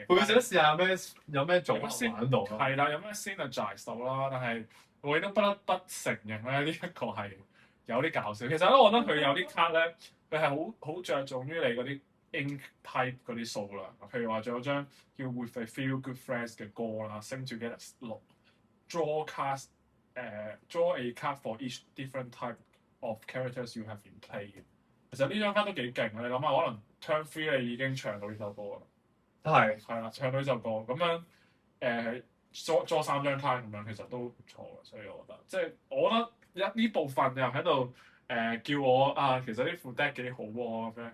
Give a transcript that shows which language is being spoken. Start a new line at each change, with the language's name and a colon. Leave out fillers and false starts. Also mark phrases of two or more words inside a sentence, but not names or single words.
Cantonese: 會想試下有咩做先玩到咯？係啦，有咩 synergize 到啦？但係我亦都不得不承認咧，呢一個係有啲搞笑。其實咧，我覺得佢有啲卡咧，佢係好着重於你嗰啲
English: ink type
Cantonese: 嗰啲數量。譬如話，仲有張叫
English: With a Few Good Friends
Cantonese: 嘅歌啦
English: ，Sing Together 6 draw card。draw a card for each different type of characters you have in play 嘅。
Cantonese: 其實呢張卡都幾勁嘅，你諗下，可能 turn 3你已經唱到呢首歌啦。係啦，唱到呢首歌咁樣draw 3張卡咁樣，其實都唔錯嘅。所以我覺得，即係我覺得呢部分又喺度叫我其實呢副 deck 幾好喎咁樣。